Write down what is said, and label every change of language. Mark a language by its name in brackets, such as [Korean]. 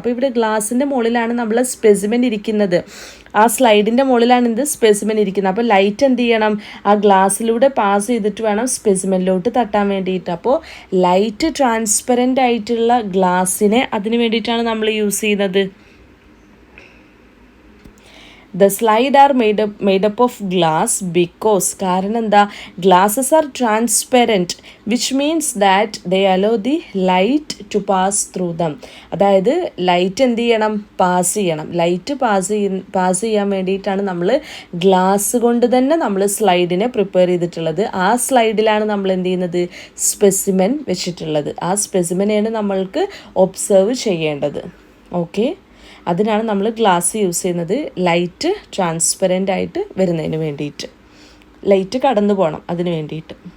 [Malayalam] അപ്പോൾ ഇവിടെ ഗ്ലാസിൻ്റെ മുകളിലാണ് നമ്മൾ സ്പെസിമെൻ ഇരിക്കുന്നത്. ആ സ്ലൈഡിൻ്റെ മുകളിലാണ് എന്ത്? സ്പെസിമെൻ ഇരിക്കുന്നത്. അപ്പോൾ ലൈറ്റ് എന്ത് ചെയ്യണം? ആ ഗ്ലാസ്സിലൂടെ പാസ് ചെയ്തിട്ട് വേണം സ്പെസിമെനിലോട്ട് തട്ടാൻ വേണ്ടിയിട്ട്. അപ്പോൾ ലൈറ്റ് ട്രാൻസ്പെറൻ്റ് ആയിട്ടുള്ള ഗ്ലാസ്സിനെ അതിന് വേണ്ടിയിട്ടാണ് നമ്മൾ യൂസ് ചെയ്യുന്നത്. [English] The slide are made up of glass because [Malayalam] കാരണം എന്താ? [English] Glasses are transparent which means that they allow the light to pass through them. [Malayalam] അതായത് ലൈറ്റ് എന്ത് ചെയ്യണം? പാസ് ചെയ്യണം. ലൈറ്റ് പാസ് ചെയ്യാൻ വേണ്ടിയിട്ടാണ് നമ്മൾ ഗ്ലാസ് കൊണ്ട് തന്നെ നമ്മൾ സ്ലൈഡിനെ പ്രിപ്പയർ ചെയ്തിട്ടുള്ളത്. ആ സ്ലൈഡിലാണ് നമ്മൾ എന്ത് ചെയ്യുന്നത്? സ്പെസിമെൻ വെച്ചിട്ടുള്ളത്. ആ സ്പെസിമെനെയാണ് നമ്മൾക്ക് ഒബ്സർവ് ചെയ്യേണ്ടത്. ഓക്കെ, അതിനാണ് നമ്മൾ ഗ്ലാസ് യൂസ് ചെയ്യുന്നത്, ലൈറ്റ് ട്രാൻസ്പെറൻ്റ് ആയിട്ട് വരുന്നതിന് വേണ്ടിയിട്ട്, ലൈറ്റ് കടന്നു പോകണം അതിന് വേണ്ടിയിട്ട്.